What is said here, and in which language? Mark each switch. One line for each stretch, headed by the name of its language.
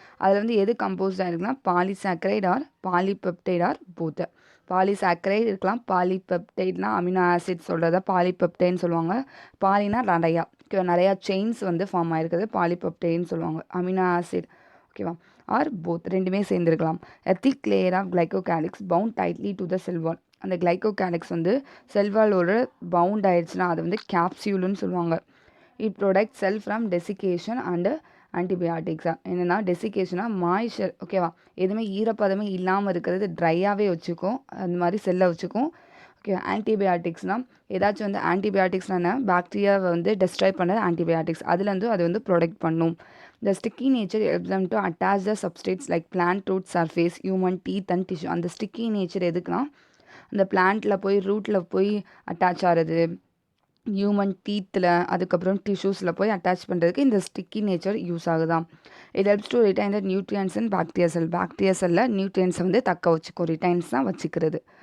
Tamil: அதில் வந்து எது கம்போஸ்டாக இருக்குன்னா polysaccharide R polypeptide are both. Polysaccharide இருக்கலாம், பாலிபெப்டைட்னா அமினோ ஆசிட் சொல்கிறத பாலிபெப்டைன்னு சொல்லுவாங்க. பாலினா நிறையா செயின்ஸ் வந்து ஃபார்ம் ஆகிருக்குது, பாலிபெப்டைன்னு சொல்லுவாங்க. அமினோ ஆசிட் ஓகேவா, ஆர் போத் ரெண்டுமே சேர்ந்துருக்கலாம்.
English: A thick layer of glycocalyx bound tightly to the cell wall.
Tamil: அந்த கிளைகோகாலிக்ஸ் வந்து செல்வாலோட பவுண்ட் ஆயிடுச்சுன்னா அது வந்து கேப்சியூல்னு சொல்லுவாங்க.
English: It protect cell from desiccation and ஆன்டிபயாட்டிக்ஸா.
Tamil: என்னென்னா டெசிகேஷனாக மாய்ச்சர், ஓகேவா, எதுவுமே ஈரப்பதமே இல்லாமல் இருக்கிறது, ட்ரையாகவே வச்சுக்கும், அந்த மாதிரி செல்லை வச்சுக்கும். ஓகே, ஆன்டிபயாட்டிக்ஸ்னால் ஏதாச்சும் வந்து ஆன்டிபயாட்டிக்ஸ்னா பாக்டீரியாவை வந்து டெஸ்ட்ராய் பண்ண ஆன்டிபயாட்டிக்ஸ், அதுலேருந்து அது வந்து ப்ரொடக்ட் பண்ணும்.
English: The sticky nature helps them to attach the substrates like plant root surface, human teeth and tissue.
Tamil: அந்த ஸ்டிக்கி நேச்சர் எதுக்குன்னா அந்த பிளான்ட்டில் போய் ரூட்டில் போய் அட்டாச் ஆகிறது, ஹியூமன் டீத்தில் அதுக்கப்புறம் டிஷ்யூஸில் போய் அட்டாச் பண்ணுறதுக்கு இந்த sticky nature use ஆகுதான்.
English: It helps to retain the nutrients in bacteria cell.
Tamil: Bacteria செல்லில் நியூட்ரியன்ஸை வந்து தக்க வச்சுக்கும், ரிட்டைன்ஸ் தான் வச்சுக்கிறது.